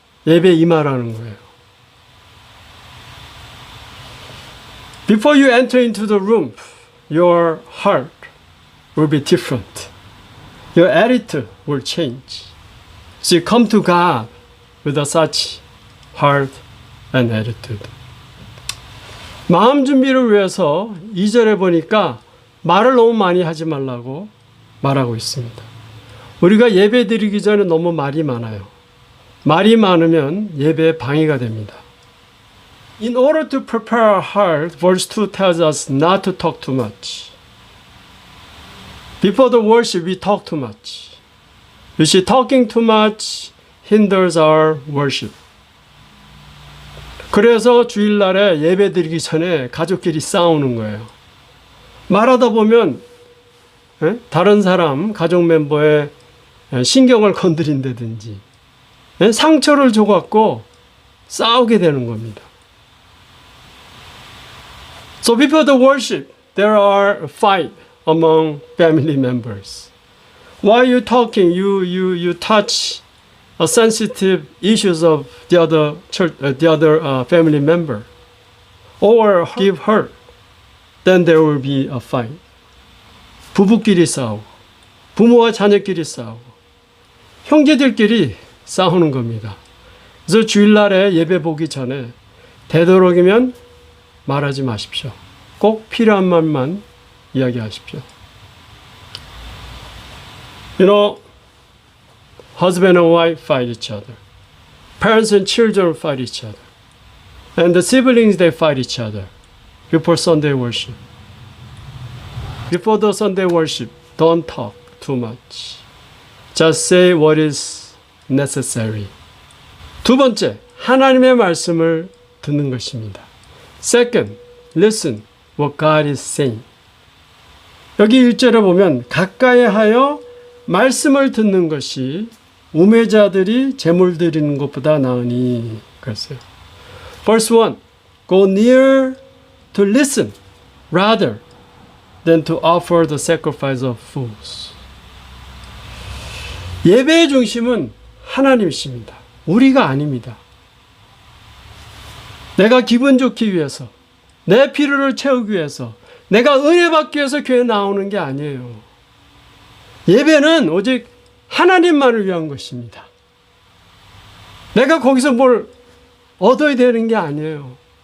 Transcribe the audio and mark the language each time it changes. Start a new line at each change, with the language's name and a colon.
Korean: 예배 임하라는 거예요.
English: Before you enter into the room, your heart will be different. Your attitude will change. So you come to God with such heart and attitude.
Korean: 마음 준비를 위해서 2절에 보니까 말을 너무 많이 하지 말라고 말하고 있습니다. 우리가 예배 드리기 전에 너무 말이 많아요. 말이 많으면 예배에 방해가 됩니다.
English: In order to prepare our heart, verse 2 tells us not to talk too much. Before the worship, we talk too much. You see, talking too much hinders our worship.
Korean: 그래서 주일날에 예배 드리기 전에 가족끼리 싸우는 거예요. 말하다 보면 다른 사람, 가족 멤버의 신경을 건드린다든지 상처를 줘갖고 싸우게 되는 겁니다.
English: So before the worship, there are fight among family members. While you're talking, you touch sensitive issues of the other church, family member, or give hurt. then there will be a fight.
Korean: 부부끼리 싸우고, 부모와 자녀끼리 싸우고, 형제들끼리 싸우는 겁니다. 그래서 주일날에 예배 보기 전에 되도록이면 말하지 마십시오. 꼭 필요한 말만 이야기하십시오.
English: You know, husband and wife fight each other. Parents and children fight each other. And the siblings, they fight each other before Sunday worship. Before the Sunday worship, don't talk too much. Just say what is necessary.
Korean: 두 번째, 하나님의 말씀을 듣는 것입니다.
English: Second, listen what God is saying.
Korean: 여기 1절에 보면 가까이 하여 말씀을 듣는 것이 우매자들이 제물 드리는 것보다 나으니 그랬어요.
English: Verse 1, go near to listen rather than to offer the sacrifice of fools.
Korean: 예배의 중심은 하나님이십니다. 우리가 아닙니다. 내가 기분 좋기 위해서, 내 필요를 채우기 위해서, 내가 은혜 받기 위해서 교회에 나오는 게 아니에요. 예배는 오직 하나님만을 위한 것입니다. 내가 거기서 뭘 얻어야 되는 게 아니에요.